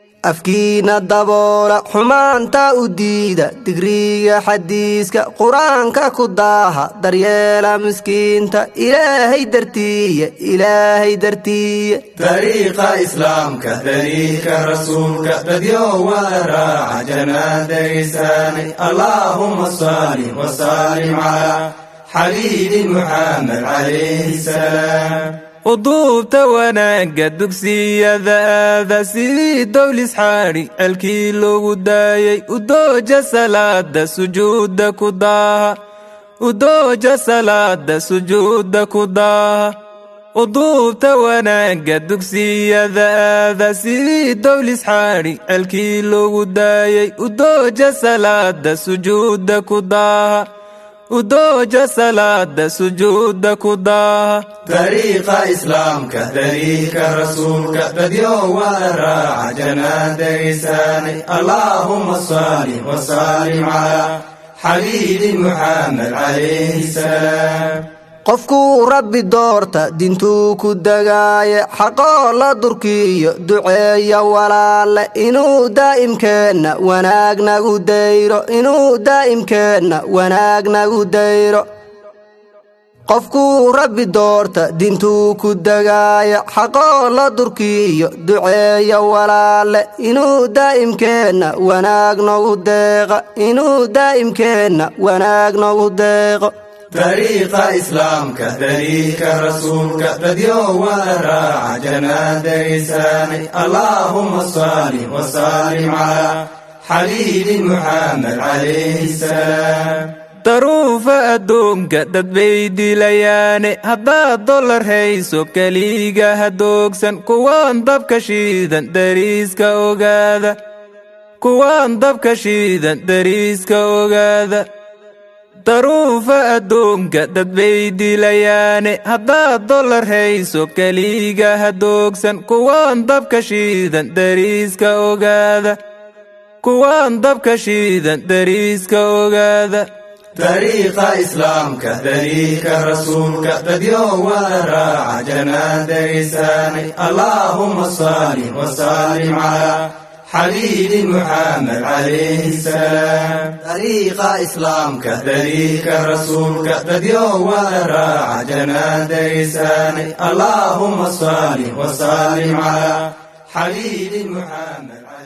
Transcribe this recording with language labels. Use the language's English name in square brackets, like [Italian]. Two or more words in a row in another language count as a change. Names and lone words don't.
[Somali] Afkiina daboola, xumaanta u diida, digriga xadiiska, Qur-aanka ku daaha, daryeela miskiinta, Ilaahay dartiiya, Ilaahay dartiiya. Dariiqa Islaamka, dariiqa Rasuulka, dadyo wada raaca, jannada geysaane. [Arabic] اللهم صل وسلم على حبيبي محمد عليه السلام. [Somali] Quduubta wanaagga dugsiyada aada, sidii dowlis xaadhi, celkii loogu daayay, u dooja salaada, sujuudda ku daaha. U dooja salaada, sujuudda ku daaha. Quduubta wanaagga dugsiyada aada, sidii dowlis xaadhi, celkii loogu daayay, u dooja salaada, sujuudda ku daaha. U dooja salaada, sujuudda ku daaha. Dariiqa Islaamka, dariiqa Rasuulka, dadyo wada raaca, jannada geysaane. [Arabic] اللهم صل وسلم على حبيبي محمد عليه السلام. [Somali] Qofkuu Rabbi doorta, dintuu ku dagaaye, xaqoo la durkiyo, duceeya walaale, inuu daa'imkeenna wanaag nagu dayro, inuu daa'imkeenna wanaag nagu dayro. Qofkuu Rabbi doorta, dintuu ku dagaaye, xaqoo la durkiyo, duceeya walaale, inuu daa'imkeenna wanaag nagu deeqa, inuu daa'imkeenna wanaag nagu deeqo. Dariiqa Islaamka, dariiqa Rasuulka, dadyo wada raaca, jannada geysaane. [Arabic] اللهم صل وسلم على حبيبي محمد عليه السلام. [Somali] Daruufa adduunka dad bay dilayaane, haddaad dollar hayso keliga ha doogsan, kuwaan dabka shiidan dariiska ogaada, kuwaan dabka shiidan dariiska ogaada. Daruufa adduunka dad bay dilayaane, haddaad dollar hayso keliga ha doogsan, kuwaan dabka shiidan dariiska ogaada, kuwaan dabka shiidan dariiska ogaada. Dariiqa Islaamka, dariiqa Rasuulka, dadyo wada raaca, jannada geysaane. [Arabic] اللهم صل وسلم على حبيبي محمد عليه السلام. [Somali] Dariiqa Islaamka, dariiqa Rasuulka, dadyo wada raaca, jannada geysaane. [Arabic] اللهم صل وسلم على حبيبي محمد